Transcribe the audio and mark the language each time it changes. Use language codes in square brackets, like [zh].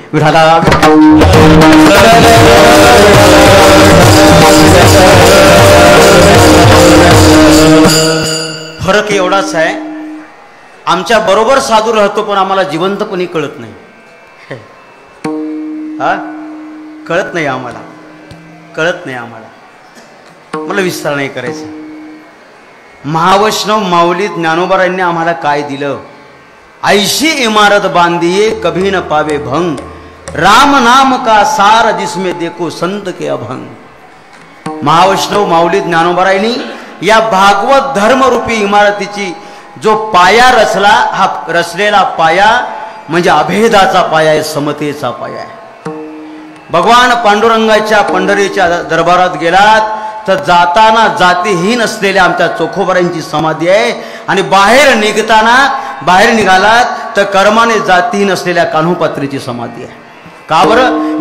[mr] विठाला फरक एवढाच आहे, आमच्या बरोबर साधू राहतो पण आम्हाला जिवंतपणी कळत नाही. हा, कळत नाही आम्हाला, कळत नाही आम्हाला. मला विस्तार नाही करायचं. महावैष्णव माऊली ज्ञानोबारांनी आम्हाला काय दिलं. [hi] ऐशी इमारत बांधिये कभी न पावे भंग, राम नाम का सार जिसमें देखो संत के अभंग. [mr] महावैष्णव माऊली ज्ञानोबारांनी या भागवत धर्मरूपी इमारतीची जो पाया रचला, हा रचलेला पाया म्हणजे अभेदाचा पाया आहे, समतेचा पाया आहे. भगवान पांडुरंगाच्या पंढरीच्या दरबारात गेलात तर जाताना जातीहीन असलेल्या आमच्या चोखोबारांची समाधी आहे, आणि बाहेर निघालात तर कर्माने जातीहीन असलेल्या कान्होपात्रीची समाधी आहे. का बरं.